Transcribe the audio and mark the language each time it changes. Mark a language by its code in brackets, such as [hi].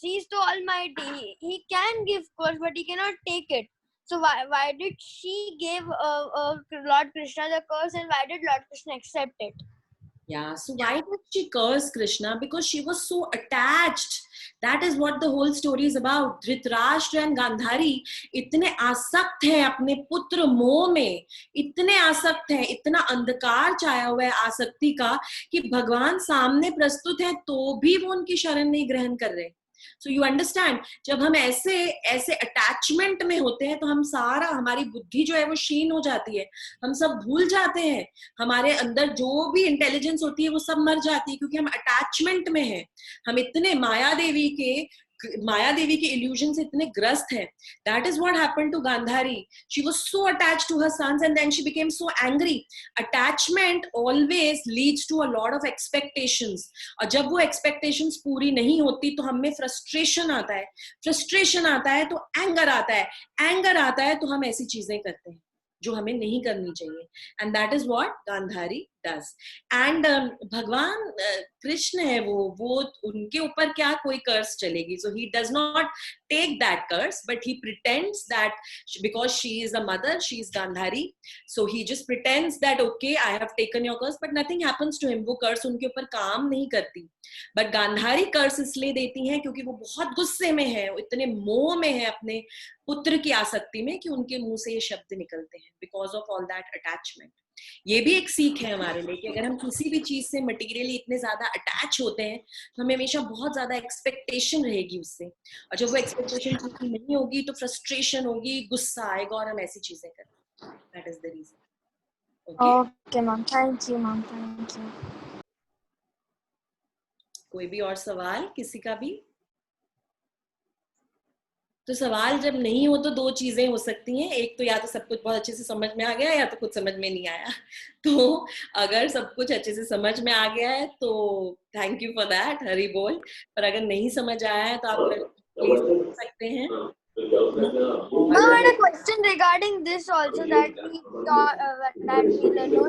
[en] He is the Almighty. He can give curse, but he cannot take it. So why did she give Lord Krishna the curse, and why did Lord Krishna accept it? Yeah, so why did she curse Krishna? Because she was so attached. That is what the whole story is about. [hi] Dhritarashtra and Gandhari इतने आसक्त हैं अपने पुत्र मोह में, इतने आसक्त हैं, इतना अंधकार छाया हुआ है आसक्ति का कि भगवान सामने प्रस्तुत है तो भी वो उनकी शरण नहीं ग्रहण कर रहे. [en] so you understand, [hi] जब हम ऐसे अटैचमेंट में होते हैं तो हम सारा, हमारी बुद्धि जो है वो क्षीण हो जाती है, हम सब भूल जाते हैं, हमारे अंदर जो भी इंटेलिजेंस होती है वो सब मर जाती है, क्योंकि हम अटैचमेंट में हैं. हम इतने माया देवी के इल्यूजन से इतने ग्रस्त हैं. [en] That is what happened to Gandhari. She was so attached to her sons and then she became so angry. Attachment always leads to a lot of expectations. [hi] और जब वो expectations पूरी नहीं होती तो हमें frustration आता है. Frustration आता है तो anger आता है. Anger आता है तो हम ऐसी चीजें करते हैं जो हमें नहीं करनी चाहिए. [en] And that is what Gandhari does. [hi] And भगवान कृष्ण है वो उनके ऊपर क्या कोई कर्स चलेगी. [en] So he does not take that curse, but he pretends that because she is a mother, she is Gandhari, so he just pretends that okay, I have taken your curse, but nothing happens to him. [hi] वो कर्स उनके ऊपर काम नहीं करती. But Gandhari कर्स इसलिए देती हैं क्योंकि वो बहुत गुस्से में है, इतने मोह में है अपने पुत्र की आसक्ति में कि उनके मुंह से ये शब्द निकलते हैं, [en] because of all that attachment. [hi] ये भी एक सीख है हमारे लिए कि अगर हम किसी भी चीज से मटेरियली इतने ज्यादा अटैच होते हैं तो हमें हमेशा बहुत ज्यादा एक्सपेक्टेशन रहेगी उससे, और जब वो एक्सपेक्टेशन पूरी नहीं होगी तो फ्रस्ट्रेशन होगी, गुस्सा आएगा और हम ऐसी चीजें करेंगे. [en] That is the reason. Okay ma'am, thank you ma'am, thank you. [hi] कोई भी और सवाल किसी का भी? तो सवाल जब नहीं हो तो दो चीजें हो सकती हैं, एक तो या तो सब कुछ बहुत अच्छे से समझ में आ गया या तो कुछ समझ में नहीं आया. तो अगर सब कुछ अच्छे से समझ में आ गया है तो [en] thank you for that, [hi] हरी बोल. पर अगर नहीं समझ आया है तो आप प्लीज पूछ सकते हैं. [en] I had a question regarding this also that we learned today.